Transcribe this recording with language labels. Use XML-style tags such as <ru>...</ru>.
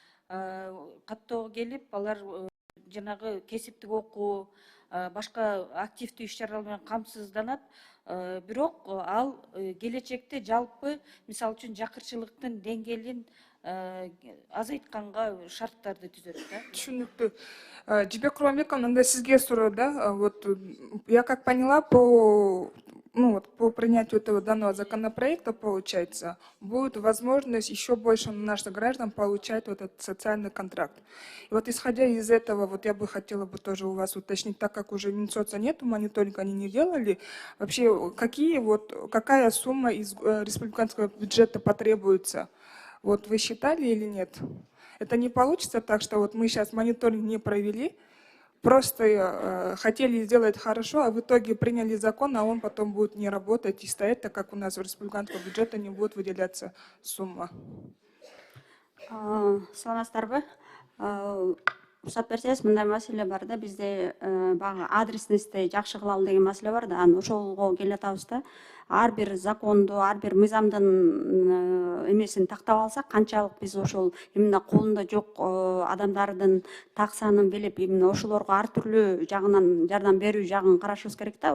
<ky>Каттоого келип, алар жанагы кесиптик окуу, башка активдүү иш чаралар менен камсызданат. Бирок ал келечекте жалпы, мисалы үчүн жакырчылыктын деңгээлин азайтканга шарттарды түзөт да. Түшүнүктүү. Жибек Курманбековна, анда сизге суроо, да?</ky> <ru>Вот я как поняла, по принятию этого данного законопроекта, получается, будет возможность еще больше наших граждан получать вот этот социальный контракт. И вот исходя из этого, вот я бы хотела бы тоже у вас уточнить, так как уже Минсоца нету, мониторинг они не делали, вообще какая сумма из республиканского бюджета потребуется? Вот вы считали или нет? Это не получится так, что вот мы сейчас мониторинг не провели, просто хотели сделать хорошо, а в итоге приняли закон, а он потом будет не работать и стоять, так как у нас в республиканского бюджета не будет выделяться сумма.</ru> <ky>Саламатсыздарбы? Уруксат берсеңиз, мындай маселе бар да, бизде баягы адресностьти жакшы кылалы деген маселе бар да, анан ошого келатабыз да. Ар бир законду, ар бир мыйзамдын эмесин тактап алсак, канчалык биз ошол именно колунда жок адамдардын так санын билип, именно ошолорго ар түрлүү жагынан жардам берүү жагын карашыбыз керек да.</ky>